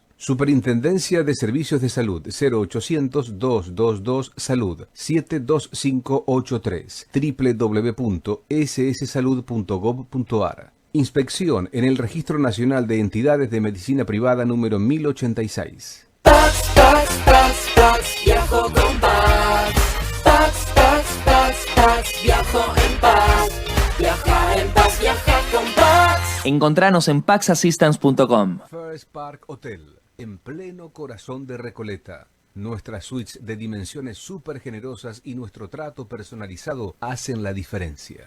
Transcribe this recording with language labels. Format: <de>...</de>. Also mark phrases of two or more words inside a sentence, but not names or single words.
<es>Superintendencia de Servicios de Salud 0800-222-SALUD 72583 www.sssalud.gov.ar. Inspección en el Registro Nacional de Entidades de Medicina Privada número 1086. Pax, Pax, Pax, Pax, viajo con Pax. Pax, Pax, Pax, Pax, viajo en paz. Viaja en paz, viaja con Pax. Encontranos en paxassistance.com. First Park Hotel, en pleno corazón de Recoleta. Nuestras suites de dimensiones súper generosas y nuestro trato personalizado hacen la diferencia.</es>